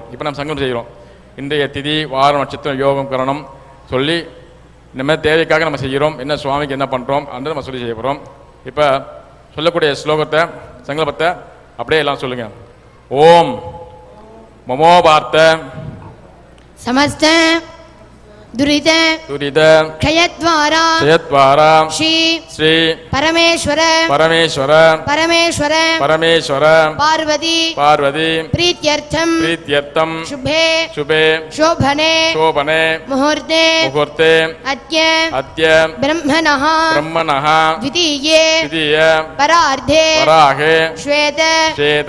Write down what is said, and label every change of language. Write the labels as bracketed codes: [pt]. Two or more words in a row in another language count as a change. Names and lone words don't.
[ta] இப்போ நம்ம சங்கல்பம் செய்கிறோம். இன்றைய திதி, வாரம், நட்சத்திரம், யோகம், கரணம் சொல்லி இந்த மாதிரி தேவைக்காக நம்ம செய்கிறோம். என்ன சுவாமிக்கு என்ன பண்ணுறோம் அந்த நம்ம சொல்லி செய்ய போகிறோம். இப்போ சொல்லக்கூடிய ஸ்லோகத்தை, சங்கல்பத்தை அப்படியே எல்லாம் சொல்லுங்கள். [sa] ओम् ममोपात्त समस्त दुरित दुरित क्षयद्वारा क्षयद्वारा श्री श्री परमेश्वर परमेश्वर परमेश्वर परमेश्वर पार्वती पार्वती प्रीत्यर्थम प्रीत्यर्थम शुभे शुभे शोभने शोभने मुहूर्ते मुहूर्ते अद्य अद्य ब्रह्मणः ब्रह्मणः द्वितीये द्वितीय परार्धे वराहे श्वेत श्वेत